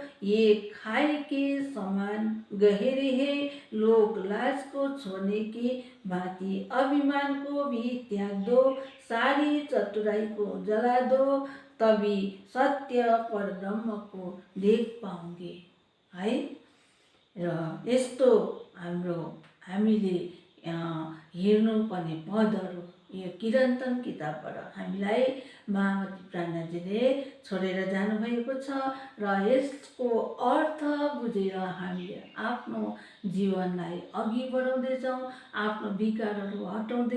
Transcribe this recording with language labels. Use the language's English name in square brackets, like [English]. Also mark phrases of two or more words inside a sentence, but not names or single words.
[Hindi] ये खाई के समान गहरे है। लोक लाज को छोड़ने की भांति अभिमान को भी त्याग दो। सारी चतुराई को जला दो, तभी सत्य पर ब्रह्म को देख पाओगे है। [Nepali] र यस्तो हामीले हेर्नुपर्ने पदहरू यो किरन्तन किताबबाट हामीलाई महामती प्राज्ञजीले छोडेर जानुभएको छ। र यसको अर्थ बुझेर हामीले आफ्नो जीवनलाई अघि बढाउँदै जाउँ, आफ्नो विकारहरू हटाउँदै